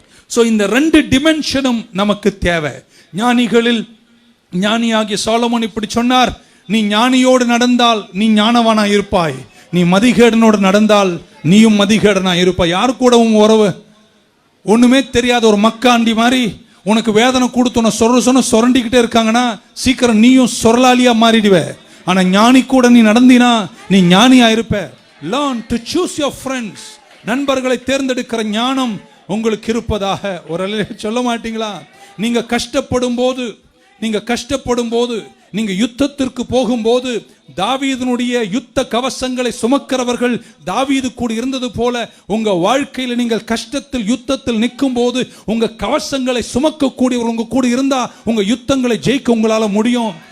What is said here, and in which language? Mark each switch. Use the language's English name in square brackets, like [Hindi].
[Tamil] So இந்த 2 டிமென்ஷனும் நமக்கு தேவை. ஞானிகளில் ஞானியாகிய சாலமோன் இப்படி சொன்னார், நீ ஞானியோடு நடந்தால் நீ ஞானவானா இருப்பாய், நீ மதிகேடனோடு நடந்தால் நீயும் மதிகேடனா இருப்பாய். யாரு கூட உன் உறவு? ஒண்ணுமே தெரியாத ஒரு மக்காண்டி மாதிரி உனக்கு வேதனை கொடுத்து சொரண்டிக்கிட்டே இருக்காங்கன்னா சீக்கிரம் நீயும் சொரலாலியா மாறிடுவ. ஆனா ஞானி கூட நீ நடந்தினா நீ ஞானியா இருப்ப. [English] Learn to choose your friends. [Tamil] நண்பர்களை தேர்ந்தெடுக்கிற ஞானம் உங்களுக்கு இருப்பதாக. ஒரு சொல்ல மாட்டீங்களா? நீங்க கஷ்டப்படும் போது நீங்க யுத்தத்திற்கு போகும்போது தாவீதினுடைய யுத்த கவசங்களை சுமக்கிறவர்கள் தாவீது கூட இருந்தது போல உங்க வாழ்க்கையில் நீங்கள் கஷ்டத்தில் யுத்தத்தில் நிற்கும் போது உங்க கவசங்களை சுமக்கக்கூடியவர் உங்க கூட இருந்தா உங்க யுத்தங்களை ஜெயிக்க உங்களால முடியும்.